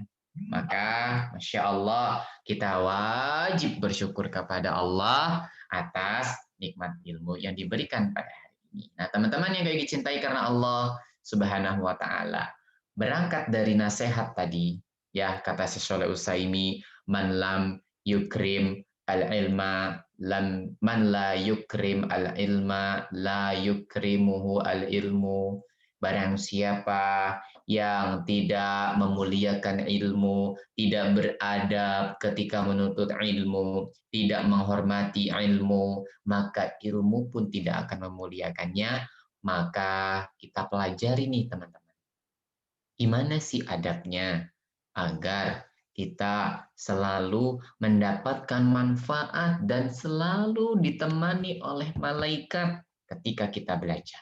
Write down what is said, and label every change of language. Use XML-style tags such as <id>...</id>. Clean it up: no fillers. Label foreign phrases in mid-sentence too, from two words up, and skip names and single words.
<id>Maka,</id> <ar>ما شاء الله,</ar> <id>kita wajib bersyukur kepada Allah atas nikmat ilmu yang diberikan pada hari ini. Nah, teman-teman yang kayak dicintai karena Allah</id> <ar>سبحانه وتعالى,</ar> <id>berangkat dari nasihat tadi, ya, kata Syekh Shalih Utsaimin,</id> <ar>من لم يكرم العلم من لا يكرم العلم لا يكرمه العلم.</ar> <id>Barang siapa yang tidak memuliakan ilmu, tidak beradab ketika menuntut ilmu, tidak menghormati ilmu, maka ilmu pun tidak akan memuliakannya. Maka kita pelajari nih teman-teman. Gimana sih adabnya agar kita selalu mendapatkan manfaat dan selalu ditemani oleh malaikat ketika kita belajar.</id>